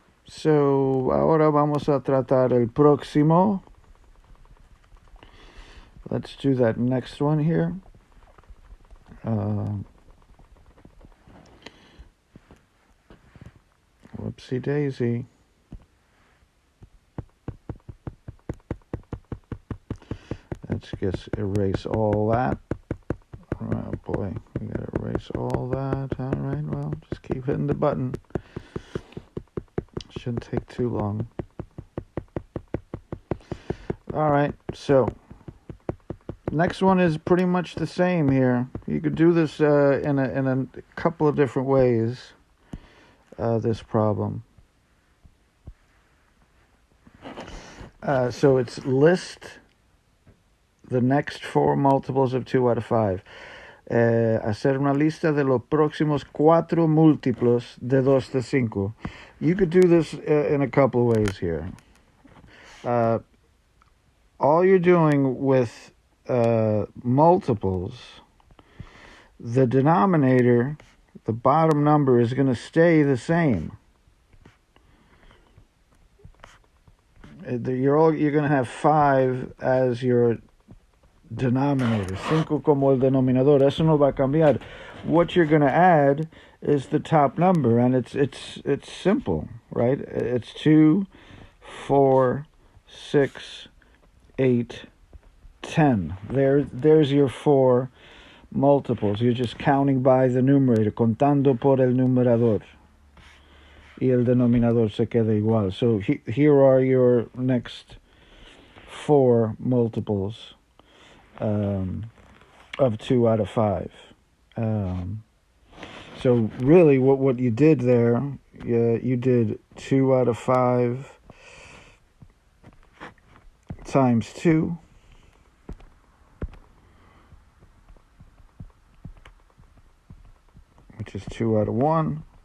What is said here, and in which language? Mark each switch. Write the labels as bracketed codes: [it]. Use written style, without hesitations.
[es] So, ahora vamos a tratar el próximo. [en] Let's do that next one here. Whoopsie daisy. Let's just erase all that. Oh boy, we gotta erase all that. All right, well, just keep hitting the button. Shouldn't take too long. All right, so next one is pretty much the same here. You could do this in a couple of different ways. This problem. So it's list the next 4 multiples of 2 out of 5. [es] Hacer una lista de los próximos 4 múltiplos de 2 de 5. [en] You could do this in a couple of ways here. All you're doing with multiples, the denominator, the bottom number, is going to stay the same. You're going to have 5 as your denominator. [es] 5 como el denominador. Eso no va a cambiar. [en] What you're going to add is the top number, and it's simple, right? It's 2, 4, 6, 8, 10. There's your 4 multiples. You're just counting by the numerator, [es] contando por el numerador. Y el denominador se queda igual. [en] So here are your next 4 multiples of 2 out of 5. So really what you did there, you did 2 out of 5 times 2, which is 2 out of 1.